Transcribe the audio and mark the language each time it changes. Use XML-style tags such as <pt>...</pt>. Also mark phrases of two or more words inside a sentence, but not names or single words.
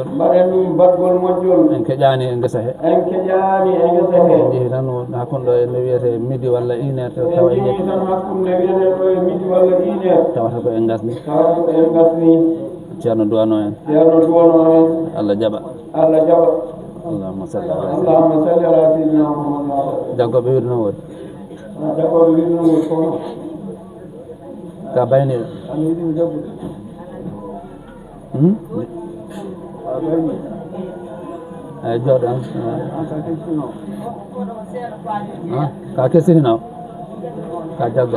<ff>mbaɗen ɗum batgol moƴƴol en keƴani e ngesa he en keƴani e ngesa he en jeehi tan hakkude ɗo ene wiyete midi walla 1 heure tawa en jeehi tan hakkunde wiyete ɗo e midi walla 1 heure tawata ko en gasni tawata ko en gasni ceerno duwano en ceerno duwano en Allah jaɓa Allah jaɓa</ff> <ar>اللهم صل على اللهم صل على سيدنا محمد</ar> <ff>jaggoɓe wiide no woodi jaggoɓe wiide no woodi fof ka bayniɗo an yiɗimi jaggude eyyi jooɗon ka kestino ka kestininaw ka jaggo</ff>